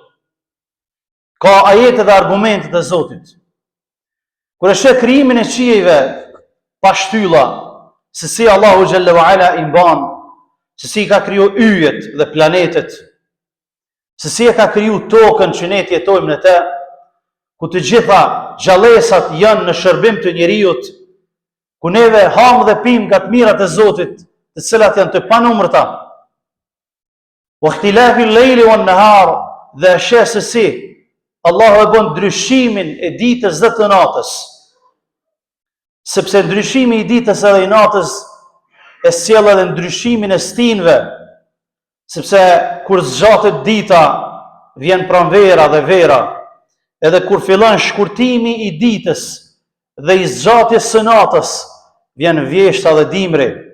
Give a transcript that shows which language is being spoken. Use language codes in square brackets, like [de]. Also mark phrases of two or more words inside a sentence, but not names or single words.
[sq] Ka ajete dhe argumente të Zotit. Kur e sheh krijimin e qiejve pa shtylla, se si Allahu [ar] جل وعلا [sq] I mban, se si ka kriju yjet dhe planetet, se si e ka kriju tokën që ne jetojmë në të, ku të gjitha gjallësat janë në shërbim të njerëzit, ku neve ham dhe pim nga të mirat e Zotit, të cilat janë të panumërta. [ar] واختلاف الليل والنهار, [sq] dhe sheh se si Allahu e bën ndryshimin e ditës dhe të natës. Sepse ndryshimi I ditës edhe I natës e sjell edhe ndryshimin e stinëve, sepse kur zgjatet dita, vjen pranvera dhe vera, edhe kur fillon shkurtimi I ditës dhe I zgjatjes së natës, vjen vjeshta dhe dimri.